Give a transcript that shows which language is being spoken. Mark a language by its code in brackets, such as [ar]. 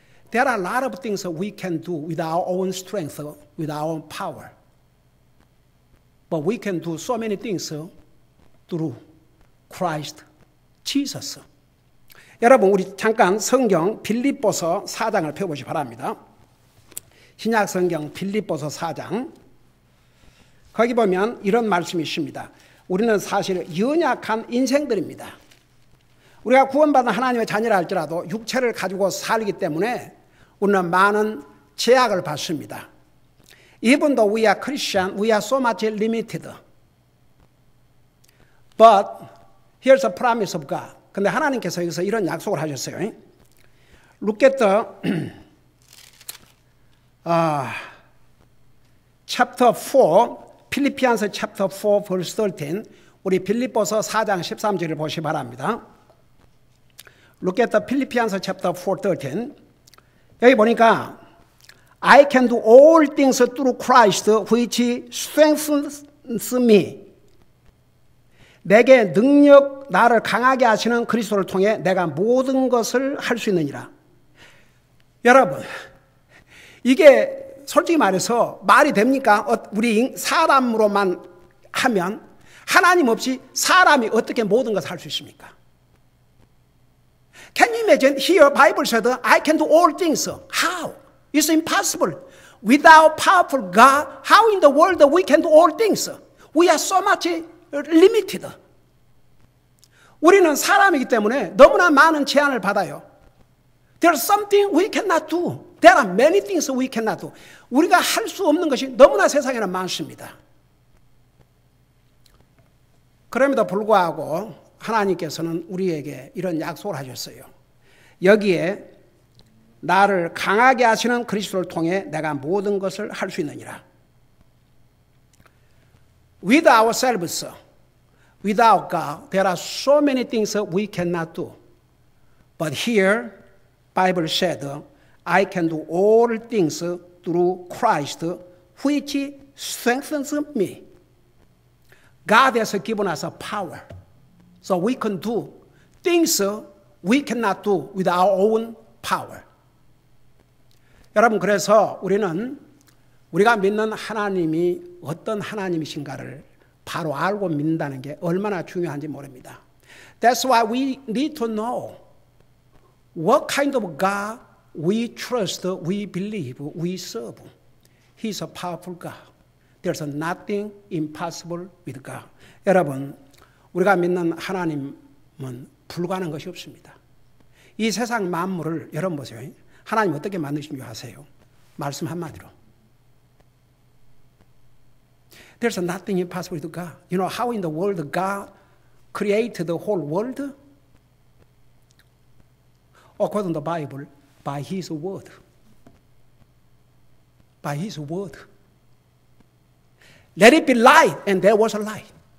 [en] There are a lot of things we can do with our own strength, with our own power. But we can do so many things through Christ Jesus. [ko] 여러분, 우리 잠깐 성경 빌립보서 4장을 펴보시 바랍니다. 신약 성경 빌립보서 4장. 거기 보면 이런 말씀이 있습니다. 우리는 사실 연약한 인생들입니다. 우리가 구원받은 하나님의 자녀라 할지라도 육체를 가지고 살기 때문에 우리는 많은 제약을 받습니다. [en] Even though we are Christian, we are so much limited. But here's a promise of God. [ko] 근데 하나님께서 여기서 이런 약속을 하셨어요. [en] Look at the chapter 4, Philippians chapter 4 verse 13. [ko] 우리 빌립보서 4장 13절을 보시 바랍니다. [en] Look at the Philippians chapter 4, 13. [ko] 여기 보니까 [en] I can do all things through Christ which strengthens me. [ko] 내게 나를 강하게 하시는 그리스도를 통해 내가 모든 것을 할 수 있느니라. 여러분, 이게 솔직히 말해서 말이 됩니까? 우리 사람으로만 하면 하나님 없이 사람이 어떻게 모든 것을 할 수 있습니까? [en] Can you imagine? Here Bible said, I can do all things. How? It's impossible. Without powerful God, how in the world we can do all things? We are so much limited. [ko] 우리는 사람이기 때문에 너무나 많은 제한을 받아요. [en] There's something we cannot do. There are many things we cannot do. [ko] 우리가 할 수 없는 것이 너무나 세상에는 많습니다. 그럼에도 불구하고 하나님께서는 우리에게 이런 약속을 하셨어요. 여기에 나를 강하게 하시는 그리스도를 통해 내가 모든 것을 할 수 있느니라. [en] With ourselves, without God, there are so many things we cannot do. But here, Bible said, I can do all things through Christ, which strengthens me. God has given us a power, so we can do things we cannot do with our own power. [ko] 여러분, 그래서 우리가 믿는 하나님이 어떤 하나님이신가를 바로 알고 믿는다는 게 얼마나 중요한지 모릅니다. [en] That's why we need to know what kind of God we trust, we believe, we serve. He's a powerful God. There's nothing impossible with God. [ko] 여러분, 우리가 믿는 하나님은 불가능한 것이 없습니다. 이 세상 만물을 여러분 보세요. 하나님 어떻게 만드신 줄 아세요? 말씀 한마디로. [en] There's nothing impossible with God. You know how in the world God created the whole world? According to the Bible, by His word. By His word. Let it be light, and there was a light.